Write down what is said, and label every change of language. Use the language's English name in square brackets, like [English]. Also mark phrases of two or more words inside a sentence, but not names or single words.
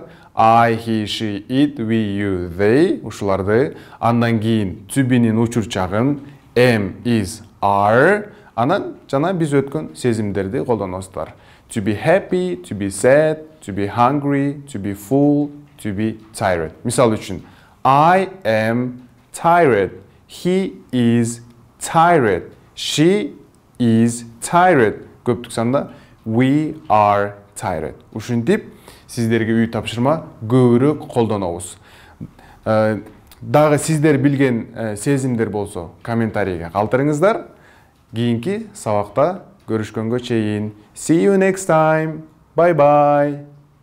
[English] I, he, she, it, we, you, they ушуларды. [Kyrgyz] Андан кийин to-be'нин учурчагын [English] am, is, are. [Kyrgyz] Анан жана биз өткөн сезимдерди колдоносуздар. [English] To be happy, to be sad, to be hungry, to be full, to be tired. [Kyrgyz] Мисал үчүн, [English] I am tired. He is tired. She is tired. [Kyrgyz] Көптүк санда [English] we are tired. [Kyrgyz] Ушинтип сиздерге үй тапшырма көбүрөөк колдонобуз. Дагы сиздер билген сезимдер болсо комментарийге калтырыңыздар. Кийинки сабакта көрүшкөнгө чейин. [English] See you next time. Bye bye.